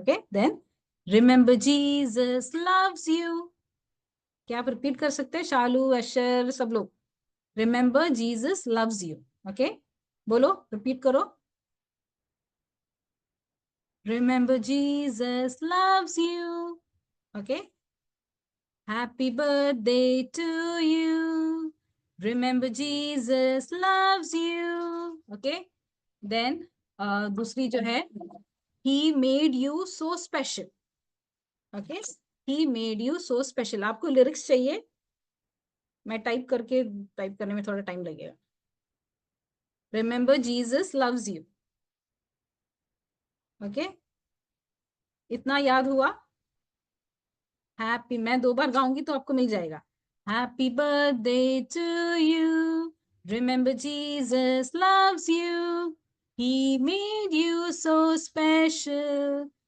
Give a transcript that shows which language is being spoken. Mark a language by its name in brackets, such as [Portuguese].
[English] okay, then remember Jesus loves you, [Hindi] क्या आप repeat कर सकते हैं? [English] Shalu, Asher, सब लोग, remember Jesus loves you. Okay, [Hindi] बोलो, रिपीट करो, [English] Remember Jesus loves you. Okay, happy birthday to you, remember Jesus loves you. Okay, then [Hindi] दूसरी जो है, [English] he made you so special. Okay, he made you so special, [Hindi] आपको lyrics चाहिए? मैं type करने में थोड़ा टाइम लगेगा। [English] remember Jesus loves you. [Hindi] Okay, इतना याद हुआ? हैप्पी, मैं 2 बार गाऊंगी तो आपको मिल जाएगा। [English] Happy birthday to you, remember Jesus loves you, He made you so special.